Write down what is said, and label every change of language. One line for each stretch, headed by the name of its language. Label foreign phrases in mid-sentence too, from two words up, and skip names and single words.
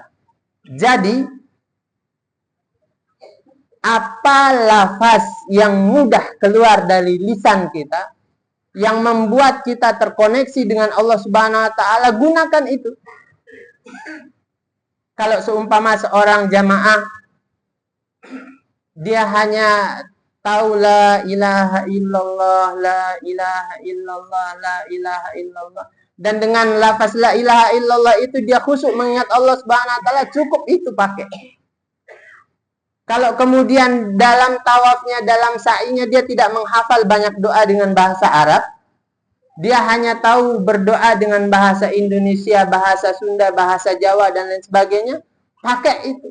Indonesian: Jadi, apa lafaz yang mudah keluar dari lisan kita, yang membuat kita terkoneksi dengan Allah
Arabic: سبحانه وتعالى,
Indonesian: gunakan itu. Kalau seumpama seorang jamaah dia hanya tahu
Arabic: لا إله إلا الله, لا إله إلا الله, لا إله إلا الله,
Indonesian: dan dengan lafaz
Arabic: لا إله إلا الله
Indonesian: itu dia khusyuk mengingat Allah
Arabic: سبحانه وتعالى,
Indonesian: cukup itu pakai. Kalau kemudian dalam tawafnya, dalam sa'inya dia tidak menghafal banyak doa dengan bahasa Arab, dia hanya tahu berdoa dengan bahasa Indonesia, bahasa Sunda, bahasa Jawa, dan lain sebagainya, pakai itu.